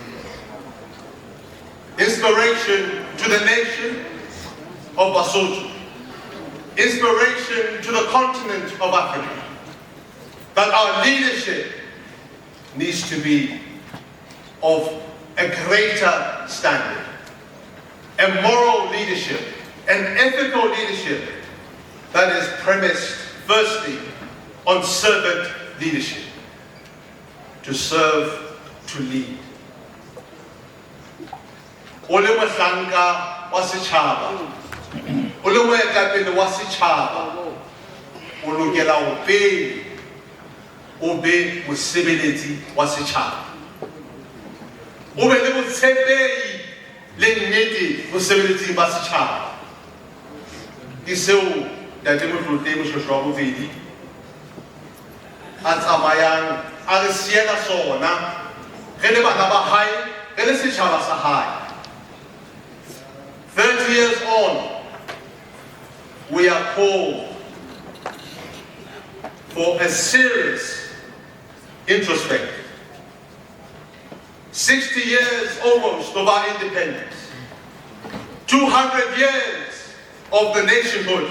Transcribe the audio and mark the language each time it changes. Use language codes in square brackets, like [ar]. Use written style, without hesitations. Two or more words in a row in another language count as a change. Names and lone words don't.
[en] Inspiration to the nation of Basotho, inspiration to the continent of Africa, that our leadership needs to be of a greater standard, a moral leadership, an ethical leadership that is premised firstly on servant leadership, to serve, to lead. [st] O le mohlanka wa setjhaba, o le moetapele wa setjhaba, o lokela ho pele o be mosebeletsi wa setjhaba, o be le botshepehi le nnete mosebeletsing ba setjhaba. Ke seo ntate Motlotlehi Moshoeshoe II a tsamayang a re siela sona re le bana ba hae, re le setjhaba sa hae. [en] 30 years on, we are called for a serious introspective. 60 years almost of our independence, 200 years of the nationhood.